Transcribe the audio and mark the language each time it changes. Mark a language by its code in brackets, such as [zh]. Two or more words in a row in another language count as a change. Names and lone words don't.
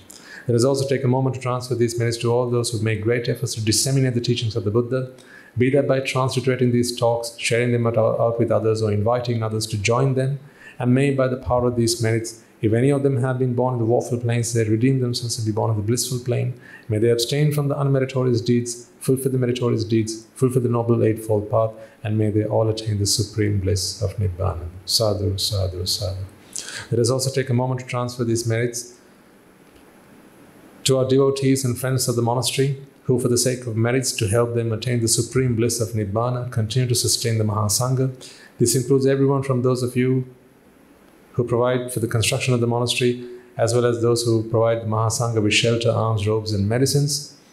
[en] Let us also take a moment to transfer these merits to all those who make great efforts to disseminate the teachings of the Buddha, be that by transliterating these talks, sharing them out with others, or inviting others to join them, and may by the power of these merits If any of them have been born in the woeful planes, they redeem themselves and be born in the blissful plane. May they abstain from the unmeritorious deeds, fulfill the meritorious deeds, fulfill the noble eightfold path, and may they all attain the supreme bliss of Nibbāna. [pi] Sadhu, sadhu, sadhu. [en] Let us also take a moment to transfer these merits to our devotees and friends of the monastery, who for the sake of merits to help them attain the supreme bliss of Nibbāna continue to sustain the Mahasangha. This includes everyone from those of you who provide for the construction of the monastery, as well as those who provide the Mahasangha with shelter, alms, robes and medicines.